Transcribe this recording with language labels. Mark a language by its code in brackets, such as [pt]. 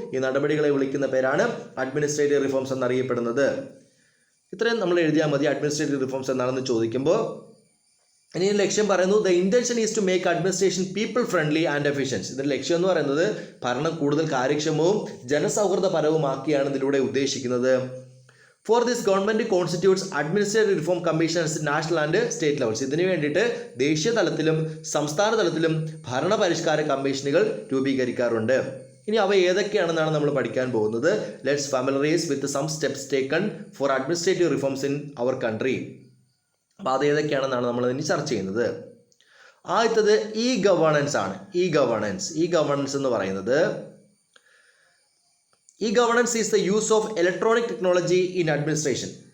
[ml] ഈ നടപടികളെ വിളിക്കുന്ന പേരാണ് അഡ്മിനിസ്ട്രേറ്റീവ് റിഫോംസ് എന്നറിയപ്പെടുന്നത്. ഇത്രയും നമ്മൾ എഴുതിയാൽ മതി. അഡ്മിനിസ്ട്രേറ്റീവ് റിഫോംസ് എന്താണെന്ന് ചോദിക്കുമ്പോൾ ഇനി ലക്ഷ്യം പറയുന്നു, [en] The intention is to make administration people friendly and efficiency. [ml] ഇതിൻ്റെ ലക്ഷ്യം എന്ന് പറയുന്നത് ഭരണം കൂടുതൽ കാര്യക്ഷമവും ജനസൗഹൃദപരവുമാക്കിയാണ് ഇതിലൂടെ ഉദ്ദേശിക്കുന്നത്. [en] For this, government constitutes administrative reform commissions national and state levels. [ml] ഇതിനു വേണ്ടിയിട്ട് ദേശീയ തലത്തിലും സംസ്ഥാന തലത്തിലും ഭരണപരിഷ്കാര കമ്മീഷനുകൾ രൂപീകരിക്കാറുണ്ട്. ഇനി അവ ഏതൊക്കെയാണെന്നാണ് നമ്മൾ പഠിക്കാൻ പോകുന്നത്. [en] Let's familiarise with some steps taken for administrative reforms in our country. [ml] അപ്പോൾ അത് ഏതൊക്കെയാണെന്നാണ് നമ്മൾ ഇനി ചർച്ച ചെയ്യുന്നത്. ആദ്യത്തത് ഇ ഗവേണൻസ് ആണ്. [en] e governance [ml] എന്ന് പറയുന്നത് [en] E-governance is the use of electronic technology in administration.